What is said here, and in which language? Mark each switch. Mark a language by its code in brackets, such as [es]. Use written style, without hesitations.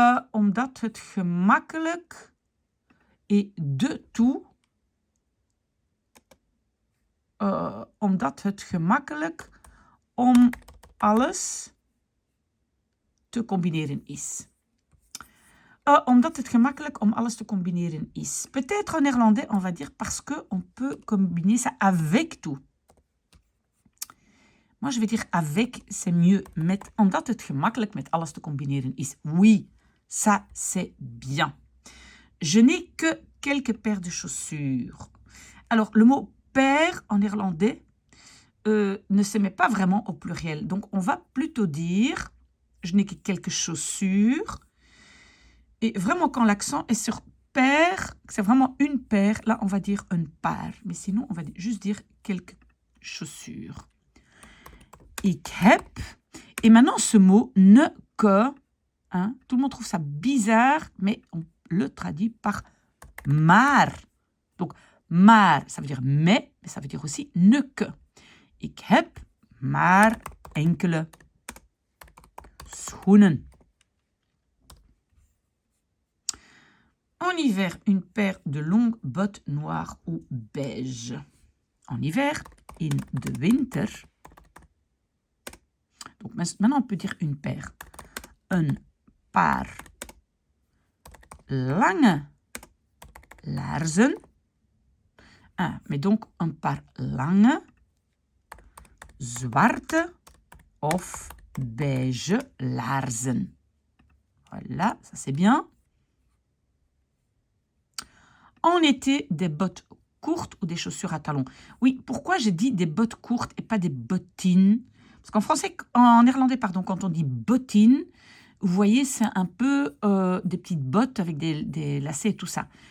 [nl] Omdat het gemakkelijk [fr] et de tout, [nl] omdat het gemakkelijk om alles te combineren is. Omdat het gemakkelijk om alles te combineren is. [fr] Peut-être en néerlandais, on va dire parce qu'on peut combiner ça avec tout. Moi, je vais dire avec, c'est mieux. [nl] Omdat het gemakkelijk met alles te combineren is. [fr] Oui, ça, c'est bien. Je n'ai que quelques paires de chaussures. Alors, le mot paire en néerlandais ne se met pas vraiment au pluriel. Donc, on va plutôt dire je n'ai que quelques chaussures. Et vraiment, quand l'accent est sur paire, c'est vraiment une paire, là, on va dire une paire. Mais sinon, on va juste dire quelques chaussures. [nl] Ik heb. [fr] Et maintenant, ce mot ne que, hein, tout le monde trouve ça bizarre, mais on le traduit par maar. Donc, maar, ça veut dire mais ça veut dire aussi ne que. [nl] Ik heb maar enkele schoenen. [fr] En hiver, une paire de longues bottes noires ou beige. En hiver, [nl] in de winter. [fr] Donc maintenant, on peut dire une paire. [nl] Een paar lange laarzen. [fr] Ah, mais donc [nl] een paar lange, zwarte of beige laarzen. [fr] Voilà, ça c'est bien. En été, des bottes courtes ou des chaussures à talons. Oui, pourquoi j'ai dit des bottes courtes et pas des bottines? Parce qu'en français, en néerlandais, pardon, quand on dit bottines, vous voyez, c'est un peu des petites bottes avec des lacets et tout ça.